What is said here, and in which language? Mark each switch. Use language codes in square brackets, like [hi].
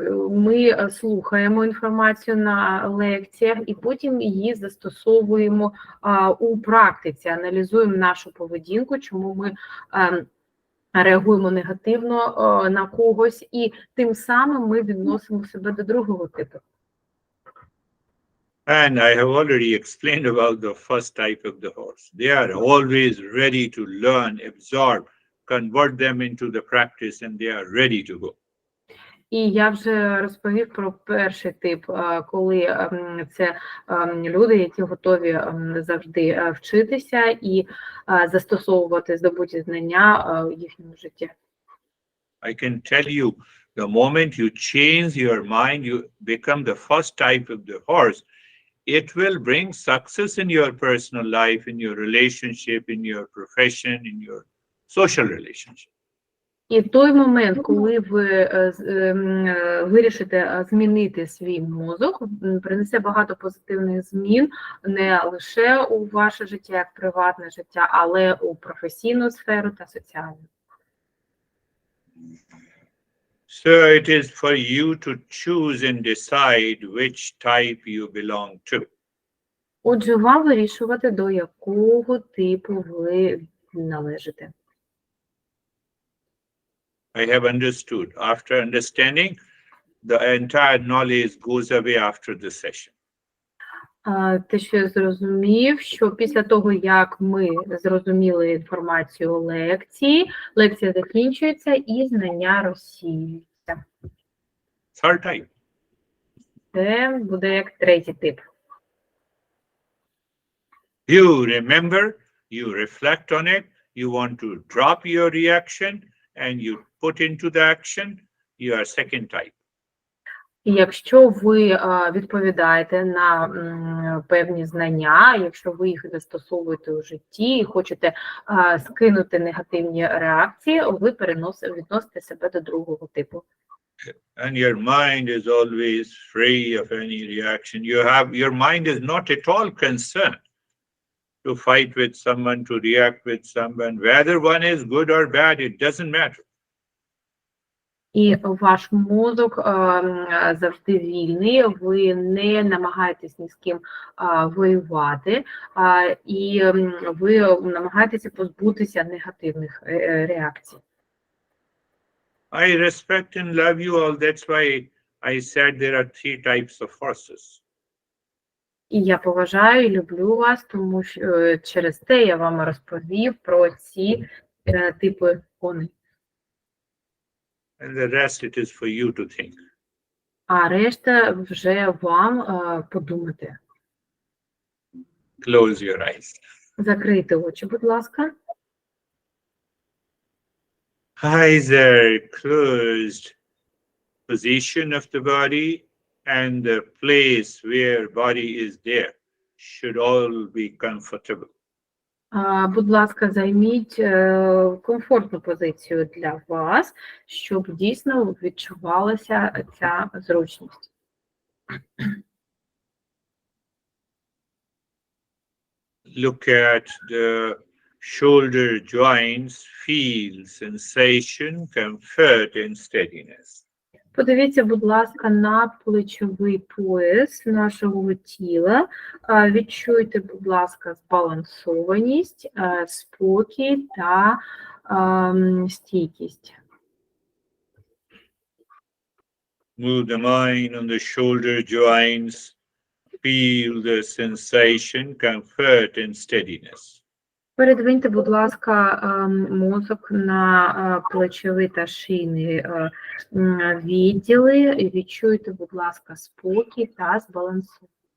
[uk] Ми слухаємо інформацію на лекціях і потім її застосовуємо у практиці, аналізуємо нашу поведінку, чому ми реагуємо негативно на когось, і тим самим ми відносимо себе до другого типу. [en] And I have already explained about the first type of the horse. They are always ready to learn, absorb, convert them into the practice, and they are ready to go. [uk] І я вже розповів про перший тип, коли це люди, які готові завжди вчитися і застосовувати здобуті знання в їхньому житті. [en] I can tell you, the moment you change your mind, you become the first type of the horse, it will bring success in your personal life, in your relationship, in your profession, in your social relationship. [uk] І той момент, коли ви вирішите змінити свій мозок, принесе багато позитивних змін не лише у ваше життя як приватне життя, але у професійну сферу та соціальну. [en] So it is for you to choose and decide which type you belong to. [uk] Отже, вам вирішувати, до якого типу ви належите. [en] I have understood. After understanding, the entire knowledge goes away after the session. [uk] Те, що я зрозумів, що після того, як ми зрозуміли інформацію лекції, лекція закінчується і знання розсіюються. [en] Third type. [uk] Це буде як третій тип. [en] You remember, you reflect on it, you want to drop your reaction and you put into the action, you are second type. [uk] І якщо ви відповідаєте на певні знання, якщо ви їх застосовуєте у житті і хочете скинути негативні реакції, ви відносите себе до другого типу. [en] And your mind is always free of any reaction. Your mind is not at all concerned to fight with someone, to react with someone. Whether one is good or bad, it doesn't matter. [uk] І ваш мозок завжди вільний, ви не намагаєтесь ні з ким воювати, і ви намагаєтеся позбутися негативних реакцій. [en] I respect and love you all. That's why I said there are three types of horses. [uk] І я поважаю і люблю вас, тому що через те я вам розповів про ці типи коней. [en] And the rest it is for you to think. [uk] А решта вже вам подумати. [en] Close your eyes. [uk] Закрийте очі, будь ласка. [en] Eyes are closed. Position of the body and the place where body is there should all be comfortable. [uk] Будь ласка, займіть комфортну позицію для вас, щоб дійсно відчувалася ця зручність. [en] Look at the shoulder joints, feel sensation, comfort and steadiness. [uk] Подивіться, будь ласка, на плечовий пояс нашого тіла. Відчуйте, будь ласка, збалансованість, спокій та стійкість. [en] Move the mind on the shoulder joints, feel the sensation, comfort and steadiness. [uk] Передвиньте, будь ласка, мозок на плечові та шийні відділи і відчуйте, будь ласка, спокій та збалансованість.